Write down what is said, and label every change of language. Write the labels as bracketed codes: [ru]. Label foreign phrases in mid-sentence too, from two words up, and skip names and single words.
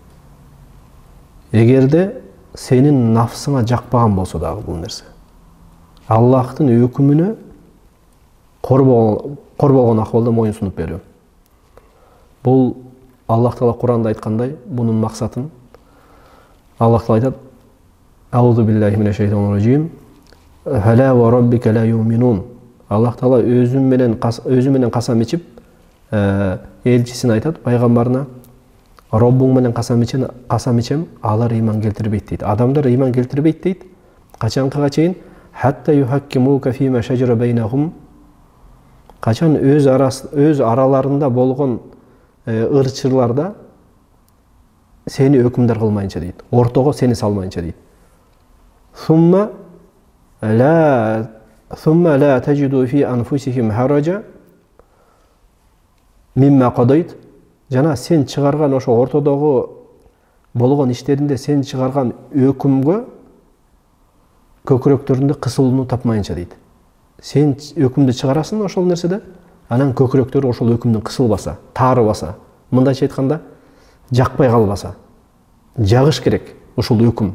[ky] Эгерде сенин нафсыңа жакпаган болсо дагы бул нерсе, Аллахтын өкүмүнө кор болгон акыбалда моюнсунуп берүү. Бул Аллах Таала Куранда айткандай, бунун максатын Аллах Таала айтат: [ar] "أعوذ بالله من الشيطان الرجيم. فلا وربك لا يؤمنون." [ky] Аллах Таала өзү менен касам ичип, элчисин айтат пайгамбарына: "Роббуң менен касам ичем, алар иман келтирбейт" дейт. Адамдар иман келтирбейт дейт. Качанкыга чейин? [ar] حتى يحكموك فيما شجر بينهم. [ky] Качан өз араларында болгон ырчырларда сени өкүмдар кылмайынча дейт. Ортого сени салмайынча дейт. [ar] ثم لا يجدوا في أنفسهم حرجا مما قضيت. [ky] Жана сен чыгарган ошо ортодогу болгон иштеринде сен чыгарган өкүмгө көкүрөктөрүндө кысылууну тапмайынча дейт. Сен өкүмдү чыгарасың ошол нерседе, анан көкүрөктөр ошол өкүмдүн кысылбаса, таарыбаса, мындайча айтканда, жакпай калбаса, жагыш керек ушул өкүм.